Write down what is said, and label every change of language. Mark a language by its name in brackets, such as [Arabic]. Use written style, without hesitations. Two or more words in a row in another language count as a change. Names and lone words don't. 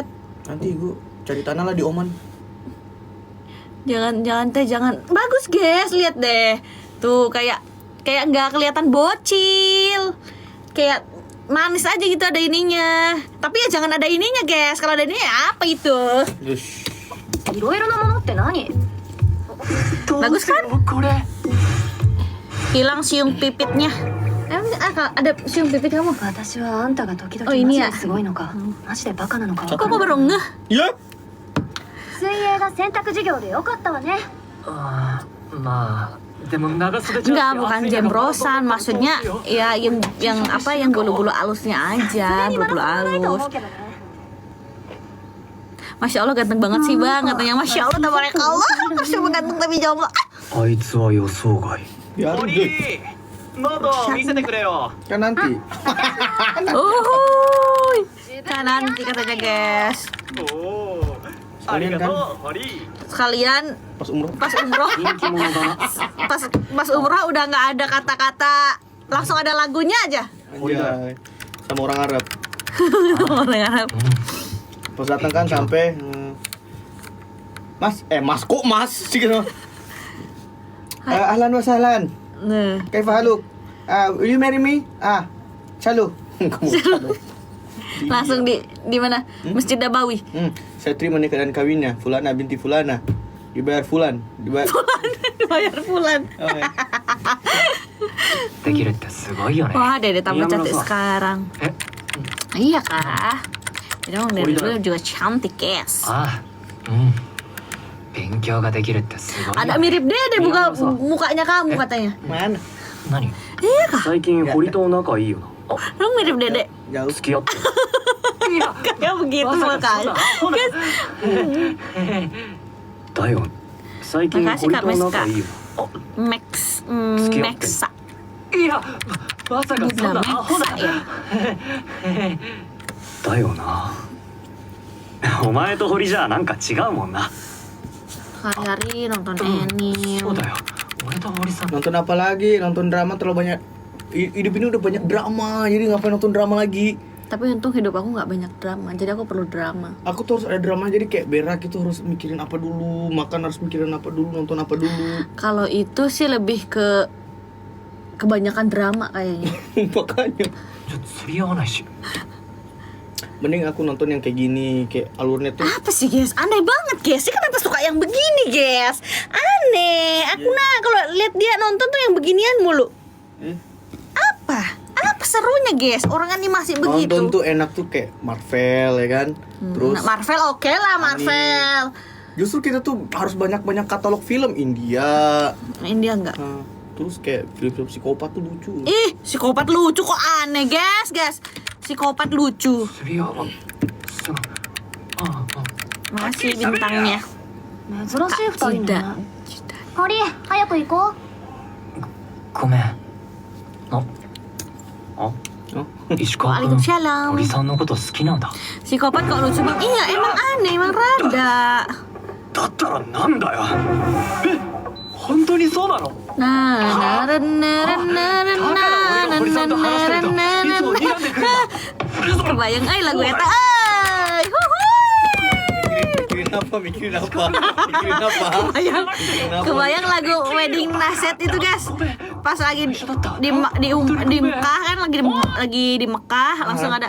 [Indonesian] Nanti gue cari tanah lah di Oman. Jangan teh, jangan. Bagus, guys. Lihat deh. Tuh kayak nggak kelihatan bocil. Kayak manis aja gitu ada ininya. Tapi ya jangan ada ininya, guys. Kalau ada ininya ya apa itu? Terus [Japanese] いろいろなものって何どう [Indonesian] Bagus [Japanese] しようこれ [Indonesian] Hilang siung pipitnya. Emang ada siung pipit kamu? [Japanese] 私はあんたが時々 [Indonesian] Oh, [Japanese] マ [Indonesian] ini [Japanese] ジ [Indonesian] ya? [Japanese] ですごいのかマジでバカなのか [Indonesian] Kok aku baru ngeh? ya. [Japanese] 水泳が選択授業でよかったわねああまあでも長袖じゃ [Indonesian] Enggak, bukan jembrosan. Maksudnya ya yang apa yang bulu-bulu alusnya aja, [Japanese] にマラ [Indonesian] bulu-bulu [Japanese] ソンはないと思 [Indonesian] alus. [Japanese] うけどね [Arabic] ما شاء الله [Indonesian] ganteng banget sih bang, katanya [Arabic] ما شاء الله تبارك الله. ما شاء الله [Indonesian] ganteng tapi jomblo. [Japanese] あいつは予想外 [Indonesian] Ya, [Japanese] 堀 [Indonesian] deh. [Japanese] 喉見せてくれよ [Indonesian] Kan nanti. Uhuy. Nah, nanti katanya guys. [Japanese] おおありがとう堀 [Indonesian] Sekalian Pas umroh. pas umroh, [Japanese] 人気者だな [Indonesian] pas umroh udah nggak ada kata-kata, langsung ada lagunya aja. Anjay. Sama orang Arab. Orang Arab. Pas datang kan sampai Mas kok Mas sih gitu. [Arabic] أهلا وسهلا. [Indonesian] Nah, [Arabic] كيف حالك? [English] Will you marry me? [Indonesian] Shalom. Kamu shalom. langsung di mana? Masjid Nabawi. Saya terima nikah dan kawinnya Fulana binti Fulana. Dibayar Fulan. Dibayar. Bayar bulan. Oh, ya. [Japanese] できるってすごいよね [Indonesian] Wah, Dede tambah Iya, cantik merasa. sekarang. Iya kah? Jadi emang dari dulu juga cantik, guys. [Japanese] ああうん勉強ができるってすごいよ [Indonesian] Ada [Japanese] ね [Indonesian] mirip Dede mukanya kamu katanya. Mana? [Japanese] 何 [Indonesian] Iya kah? [Japanese] 最近堀と仲いいよな [Indonesian] Lu mirip Dede. Jauh. [Japanese] 付き合ってるいや [Indonesian] Kayak begitu [Japanese] まさか [Indonesian] makanya. [Japanese] そうだだよ最近 [Indonesian] Makasih, [Japanese] 堀 [Indonesian] Kak [Japanese] と [Indonesian] Meska. [Japanese] 仲いいよ [Indonesian] Max, [Japanese] 付き合ってる [Indonesian] Maxa. [Japanese] いやまさかそんなアホな [Indonesian] Maxa ya. [Japanese] だよなお前と堀じゃなんか違うもんな [Indonesian] Hari-hari nonton [Japanese] そう [Indonesian] anime. [Japanese] だよ俺と堀さん [Indonesian] Nonton apa lagi? Nonton drama terlalu banyak. Hidup ini udah banyak drama, jadi ngapain nonton drama lagi? Tapi untung hidup aku nggak banyak drama, jadi aku perlu drama. Aku tuh harus ada drama, jadi kayak berak itu harus mikirin apa dulu, makan harus mikirin apa dulu, nonton apa dulu. Kalau itu sih lebih ke kebanyakan drama kayaknya. Makanya [Japanese] ちょっと釣り合わないし [Indonesian] mending aku nonton yang kayak gini, kayak alurnya tuh Apa sih guys? Aneh banget guys. Sih kenapa suka yang begini guys? Aneh. Aku nah kalau lihat dia nonton tuh yang beginian mulu. Apa? Apa serunya guys? Orang animasi begitu. nonton tuh enak tuh kayak Marvel ya kan. Terus Nah, Marvel oke lah Marvel. justru kita tuh harus banyak-banyak katalog film India. India enggak. Nah, terus kayak film-film psikopat tuh lucu. Ih, psikopat lucu kok aneh guys, guys. Psikopat lucu. [Japanese] 釣り合わそうああ [Indonesian] Makasih bintangnya. [Japanese] 珍しい二人ね [Indonesian] Tidak. [Japanese] ハリ早く行こうごめんあ石川君 [Indonesian] Waalaikumsalam. [Japanese] 堀さんのこと好きなんだ [Indonesian] Psikopat kok lucu banget. Iya, emang aneh, emang rada. [Japanese] だったらなんだよえ本当にそうなの [Indonesian] Nah, nah, nah, nah, nah, [Japanese] だから俺が堀さんと話してるといつも睨んでくるんだ [Indonesian] Kebayang ay lagu eta ay. Mikirin apa? Kebayang, kebayang lagu wedding naset itu guys. Pas lagi di Mekah kan lagi di Mekah langsung ada.